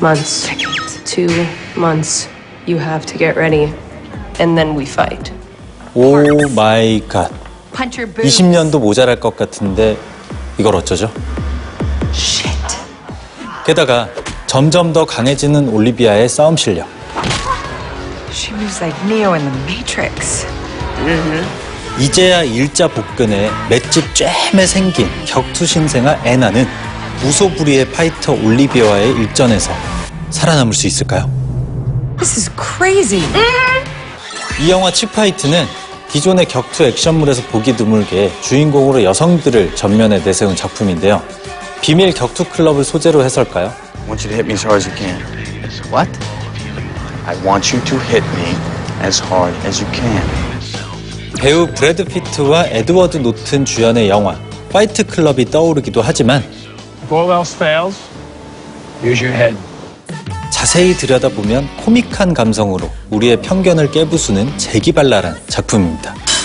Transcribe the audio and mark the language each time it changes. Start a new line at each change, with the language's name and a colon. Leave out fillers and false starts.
English: Months. 2 months. You have to get ready. And then we fight. 오 마이 갓. Punch your boobs.
Korean: 20년도 모자랄 것 같은데 이걸 어쩌죠?
English: Shit.
Korean: 게다가 점점 더 강해지는 올리비아의 싸움 실력.
English: She moves like Neo in the Matrix.
Korean: 이제야 일자 복근에 맷집 쬐매 생긴 격투 신생아 애나는 무소불위의 파이터 올리비아와의 일전에서 살아남을 수 있을까요?
English: This is crazy.
Korean: 이 영화 칙파이트는 기존의 격투 액션물에서 보기 드물게 주인공으로 여성들을 전면에 내세운 작품인데요. 비밀 격투 클럽을 소재로 해설까요?
English: I want you to hit me as hard as you can. What? I want you to hit me as hard as you can.
Korean: 배우 브래드 피트와 에드워드 노튼 주연의 영화 파이트 클럽이 떠오르기도 하지만
English: If all else fails, use your head.
Korean: 자세히 들여다보면 코믹한 감성으로 우리의 편견을 깨부수는 재기발랄한 작품입니다.